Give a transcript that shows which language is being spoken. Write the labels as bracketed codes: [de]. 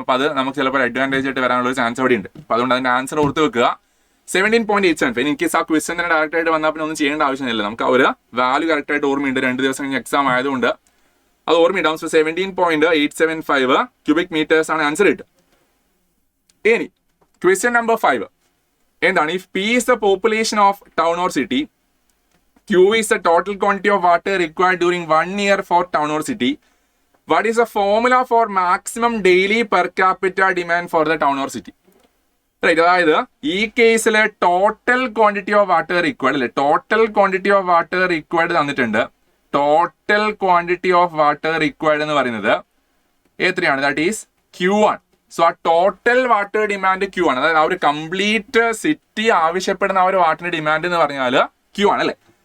[ml] അപ്പൊ അത് നമുക്ക് ചിലപ്പോൾ അഡ്വാൻറ്റേജ് ആയിട്ട് വരാനുള്ള ചാൻസ് അവിടെ ഉണ്ട്. അപ്പൊ അതുകൊണ്ട് അതിന്റെ ആൻസർ ഓർത്ത് വെക്കുക 17.875. ഇൻ കേസ് ആ ക്വസ്റ്റ്യൻ തന്നെ ഡയറക്റ്റ് ആയിട്ട് വന്നാൽ പിന്നെ ഒന്നും ചെയ്യേണ്ട ആവശ്യമില്ല, നമുക്ക് ആ ഒരു വാല്യൂ കറക്റ്റ് ആയിട്ട് ഓർമ്മയുണ്ട്. 2 ദിവസം കഴിഞ്ഞ് എക്സാം ആയതുകൊണ്ട് അത് ഓർമ്മയുണ്ടാവും. സോ 17.875 ക്യൂബിക് മീറ്റേഴ്സ് ആണ് ആൻസർ കിട്ടുക. ഇനി ക്വസ്റ്റ്യൻ നമ്പർ 5 എന്താണ്, [en] If P is the population of town or city, Q is the total quantity of water required during 1 year for town or city, what is the formula for maximum daily per capita demand for the town or city? [ml] Right, അതായത് ഈ കേസിലെ total quantity of water required അല്ലെ, total quantity of water required തന്നിട്ടുണ്ട്. Total quantity of water required എന്ന് പറയുന്നത് എത്രയാണ്, that is Q ആണ്. So ആ ടോട്ടൽ വാട്ടർ ഡിമാൻഡ് Q ആണ്, അതായത് ആ ഒരു കംപ്ലീറ്റ് സിറ്റി ആവശ്യപ്പെടുന്ന ആ ഒരു വാട്ടറിന്റെ ഡിമാൻഡ് എന്ന് പറഞ്ഞാൽ Q ആണ് അല്ലെ.